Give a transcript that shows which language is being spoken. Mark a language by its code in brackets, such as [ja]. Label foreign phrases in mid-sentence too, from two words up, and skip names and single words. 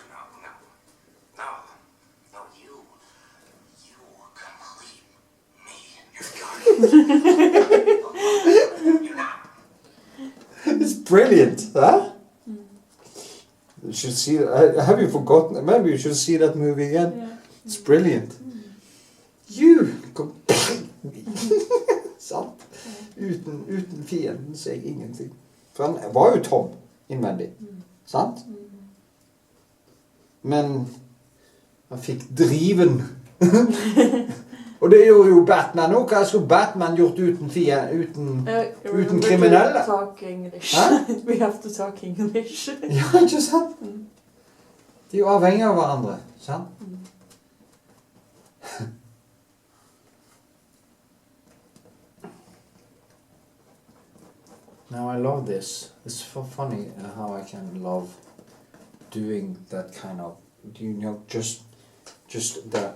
[en] No. No, you complete me. You're not. It's brilliant, huh? You should see. Have you forgotten? Maybe you should see that movie again. Yeah. It's brilliant. You complete me. [no] Sant? Uten fienden så jeg ingenting. For han var jo tom innvendig. Sant? Men han fikk driven. Og det gjorde jo Batman også. Hva skulle Batman gjort uten kriminelle? [en] Talk English. We have to talk English. [no] Ja, ikke sant? De er jo avhengige av hverandre. Sant? [en] Now I love this. It's funny how I can love doing that kind of, just the.